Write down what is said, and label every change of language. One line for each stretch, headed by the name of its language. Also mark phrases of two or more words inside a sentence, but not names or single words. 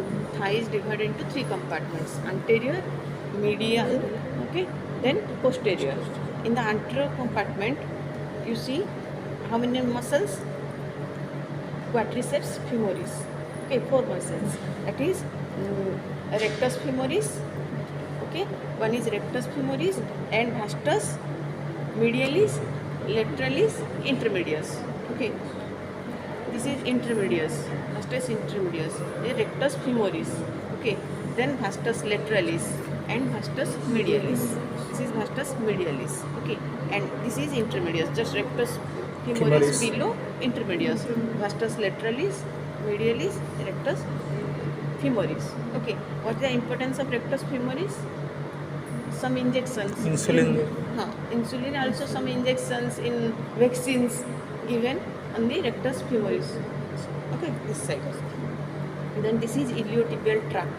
English: Thigh is divided into three compartments: anterior, medial, okay, then posterior. In the anterior compartment you see how many muscles? Quadriceps femoris. Okay, four muscles. That is rectus femoris. Okay, one is rectus femoris and vastus medialis, lateralis, intermedius. Okay, this is intermedius. Vastus intermedius. Rectus femoris. Okay, then vastus lateralis and vastus medialis. This is vastus medialis. Okay, and this is intermedius. Just rectus femoris Femoris. below intermedius. Vastus lateralis, medialis, rectus femoris. Okay, what is the importance of rectus femoris? Some injections. Insulin. Insulin also some injections in vaccines given on the rectus femoris. Okay, this side. Then this is iliotibial tract.